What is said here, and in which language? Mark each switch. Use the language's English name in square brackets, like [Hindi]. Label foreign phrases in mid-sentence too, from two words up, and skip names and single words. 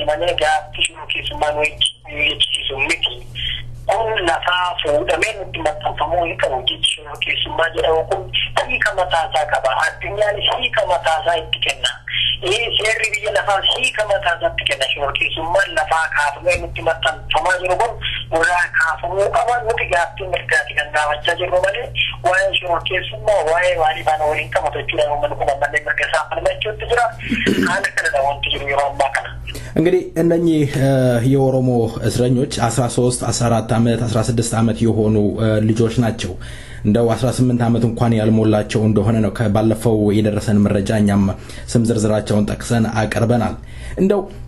[Oromo] malee gaaffii shororkeessummaa nu jechisiisu miti kun lafaa fuudhamee nutti maxxanfamuu hin qabu jechi shororkeessummaa jedhamu kun hiika mataasaa qaba addunyaan hiika mataasaa itti kenna seerri biyya lafaa hiika mataasaatti kenna shororkeessummaan lafaa kaafamee nutti maxxanfamaa jiru kun irraa kaafamuu qaba nuti gaaffii mirgaati kan gaafachaa jirru malee waa'ee shororkeessummaa waa'ee maalii faana waliin qabatu jechuudha uummanni kun ammallee mirga isaa falmachuutti jira haala kanadha wanti jiru yeroo ammaa kana. [Amharic] እንግዲህ እነኚህ የኦሮሞ እስረኞች 13 14 ዓመት 16 ዓመት የሆኑ ልጆች ናቸው እንደው 18 ዓመት እንኳን ያልሞላቸው እንደሆነ ነው ከባለፈው የደረሰን መረጃኛም ስም ዝርዝራቸውን ጠቅሰን አቀርበናል እንደው